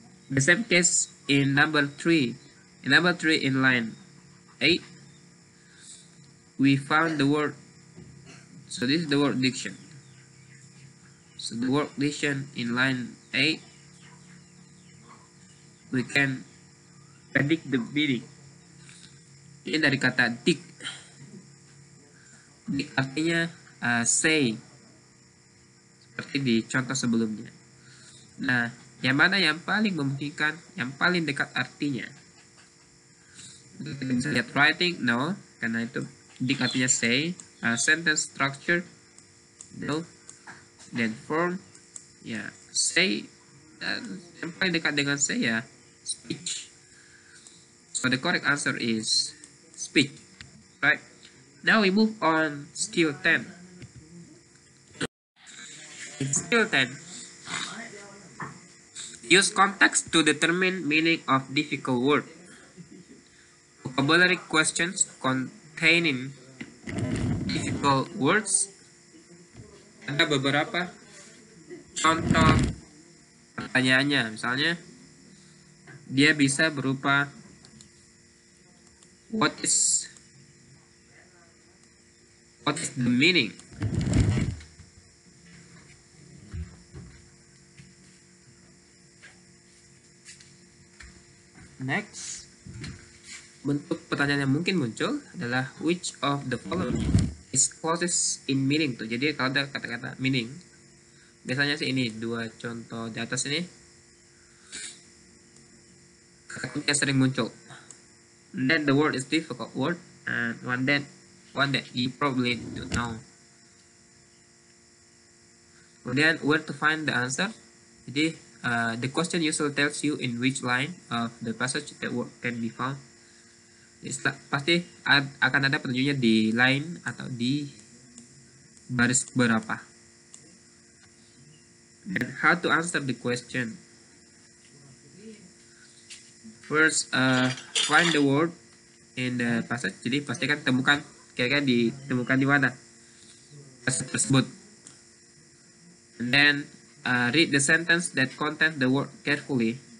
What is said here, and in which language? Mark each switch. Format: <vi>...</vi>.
<en>The same case in number 3. In number 3 in line 8, we found the word. So this is the word diction. So the word diction in line 8, we can predict the meaning.</en> <id>Ini dari kata dict. Dict artinya say, seperti di contoh sebelumnya. Nah, yang mana yang paling memungkinkan, yang paling dekat artinya? Kita bisa lihat writing, no, karena itu dict artinya say.</id> <en>Sentence structure, no. Then form, ya, say.</en> <id>Yang paling dekat dengan say ya speech.</id> <en>So the correct answer is speech, right? Now we move on skill 10. In skill 10, use context to determine meaning of difficult word. Vocabulary questions containing difficult words.</en> <id>Ada beberapa contoh pertanyaannya. Misalnya, dia bisa berupa</id> <en>what is the meaning? Next,</en> <id>bentuk pertanyaan yang mungkin muncul adalah</id> <en>which of the following is closest in meaning tuh.</en> <id>Jadi kalau ada kata-kata meaning, biasanya sih ini dua contoh di atas ini kata yang sering muncul.</id> <en>And then the word is difficult word, and one that you probably don't know. Kemudian where to find the answer. Jadi the question usually tells you in which line of the passage that word can be found.</en> <id>Pasti akan ada petunjuknya di line atau di baris berapa.</id> <en>And how to answer the question. First, find the word in the passage.</en> <id>Jadi pastikan temukan kira-kira ditemukan di mana passage tersebut.</id> <en>And then read the sentence that contain the word carefully.</en>